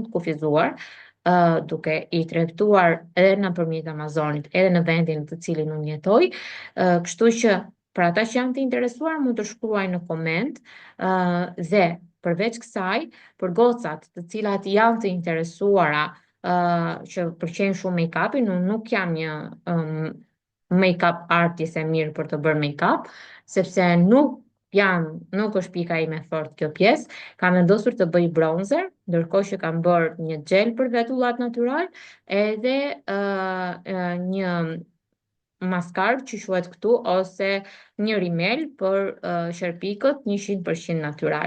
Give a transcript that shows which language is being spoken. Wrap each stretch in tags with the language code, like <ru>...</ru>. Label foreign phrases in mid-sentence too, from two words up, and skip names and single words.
<sq>të kufizuar, duke i tregtuar edhe nëpërmjet Amazonit, edhe në vendin në të cilin unë jetoj, kështu që për ata që janë të interesuar mund të shkruajnë në koment, dhe përveç kësaj, për gocat të cilat janë të interesuara, që pëlqejnë shumë make-upin, unë nuk jam një</sq> <en>make-up artist</en> <sq>e mirë për të bërë make-up, sepse nuk pjan, nuk është pika ime e fortë kjo pjesë. Kam vendosur të bëj bronzer, ndërkohë që kam bërë një gel për vetullat natyral, edhe një maskarë që shuhet këtu ose një rimel për sherpikët 100% natyral.</sq>